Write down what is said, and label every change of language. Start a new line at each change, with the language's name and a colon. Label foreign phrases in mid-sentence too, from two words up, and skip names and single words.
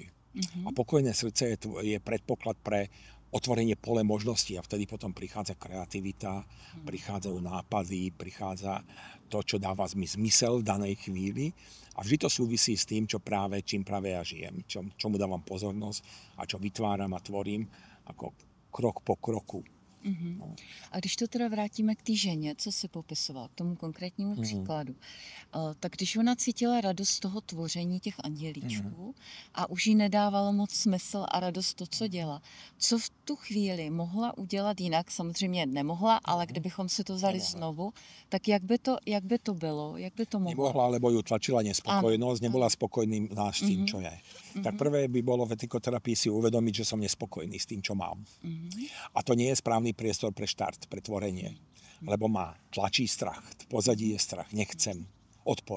Slovak: A pokojné srdce je predpoklad pre otvorenie pole možností a vtedy potom prichádza kreativita, prichádzajú nápady, prichádza to, čo dáva zmysel v danej chvíli a vždy to súvisí s tým, čím práve ja žijem, čomu dávam pozornosť a čo vytváram a tvorím ako krok po kroku. No.
Czech: A když to teda vrátíme k té ženě, co si popisoval, k tomu konkrétnímu příkladu, tak když ona cítila radost z toho tvoření těch andělíčků a už jí nedávalo moc smysl a radost to, co dělá, co v tu chvíli mohla udělat jinak, samozřejmě nemohla, ale kdybychom si to vzali znovu, tak jak by to bylo, jak by to mohlo?
Slovak: Nemohla, lebo ju tlačila nespokojnosť, nebola spokojný s tým, čo je. Tak prvé by bolo v etikoterapii si uvedomiť, že som nespokojný s tým, čo mám. A to nie je správny priestor pre štart, pre tvorenie. Lebo tlačí strach, v pozadí je strach, nechcem, odpor.